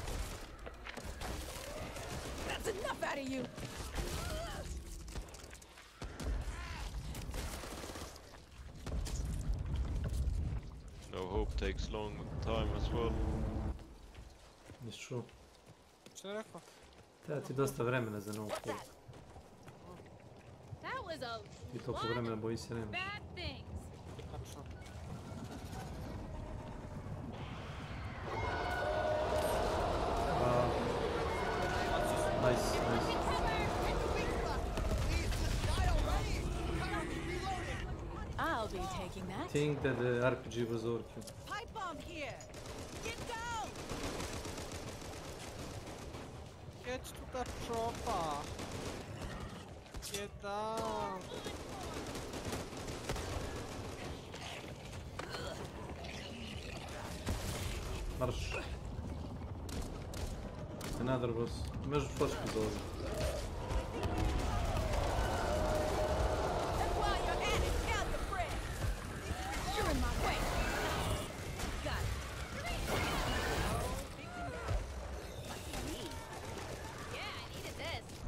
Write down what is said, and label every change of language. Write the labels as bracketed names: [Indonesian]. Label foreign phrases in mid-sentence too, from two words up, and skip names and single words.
[English] That's enough out of you. No hope takes long time as well. It's true. [Bosnian] Što je rekao? Treba ti dosta vremena za [English] no hope. That was a [Bosnian] I toliko vremena boji se nemaš. [English] bad things. [Bosnian] Tačno. [English] Nice, nice. I'll be taking that. Think that the RPG was overkill. Pipe bomb here. Get down. Get to the chopper. Get down. [Bosnian] Marš. [English] Another boss. [Bosnian] Imaš flašku za ovdje. [English] And while you're at it, count the bread. You're in my way. Got it. Yeah, I needed this.